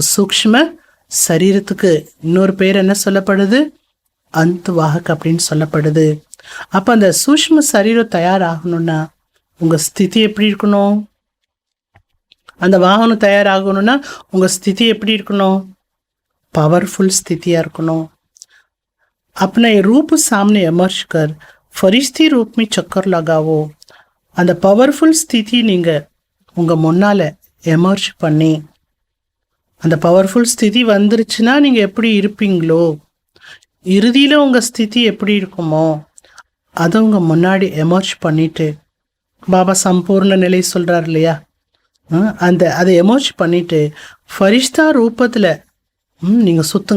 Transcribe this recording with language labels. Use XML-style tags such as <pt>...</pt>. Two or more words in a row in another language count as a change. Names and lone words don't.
<ta>சூக்ஷ்ம சரீரத்துக்கு இன்னொரு பேர் என்ன சொல்லப்படுது? அந்த வாகக் அப்படின்னு சொல்லப்படுது. அப்போ அந்த சூக்ஷ்ம சரீரம் தயாராகணும்னா உங்கள் ஸ்திதி எப்படி இருக்கணும்? அந்த வாகனம் தயாராகணும்னா உங்கள் ஸ்திதி எப்படி இருக்கணும்?</ta> <hi>पावरफुल स्थितियाँ இருக்கணும். अपने रूप सामने एमर्ज कर फरिश्ती रूप में चक्कर लगावो.</hi> <ta>அந்த பவர்ஃபுல் ஸ்திதி நீங்கள் உங்கள் முன்னால் எமர்ஜ் பண்ணி, அந்த பவர்ஃபுல் ஸ்திதி வந்துருச்சுன்னா நீங்கள் எப்படி இருப்பீங்களோ, இறுதியில் உங்கள் ஸ்திதி எப்படி இருக்குமோ அதை உங்கள் முன்னாடி எமர்ஜ் பண்ணிட்டு, பாபா சம்பூர்ண நிலை சொல்கிறார் இல்லையா, அதை எமர்ஜ் பண்ணிட்டு ஃபரிஷ்தா ரூபத்தில் நீங்கள் சுற்றுங்க.</ta>